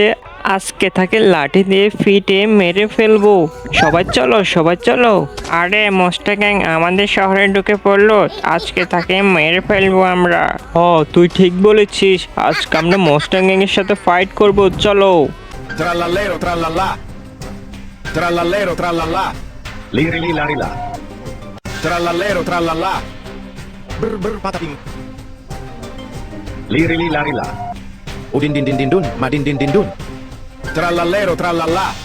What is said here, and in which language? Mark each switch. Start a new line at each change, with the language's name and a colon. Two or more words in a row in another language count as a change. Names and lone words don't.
Bangla: আজকে তাকে লাঠি দিয়ে ফিটে মেরে ফেলবো। সবাই চলো সবাই চলো। আরে মস্টাং গ্যাং আমাদের শহরে ঢুকে পড়লো, আজকে তাকে মেরে ফেলবো আমরা। তুই ঠিক বলেছিস, আজকে আমরা মস্টাং গ্যাং এর সাথে ফাইট করব, চলো।
Italian: Trallallero, trallallà. Trallallero, trallallà. Liri li lari la. Trallallero, trallallà. Brr brr patapim. Liri li lari la. Udin din din din dun, ma din din din dun. Trallallero, trallallà.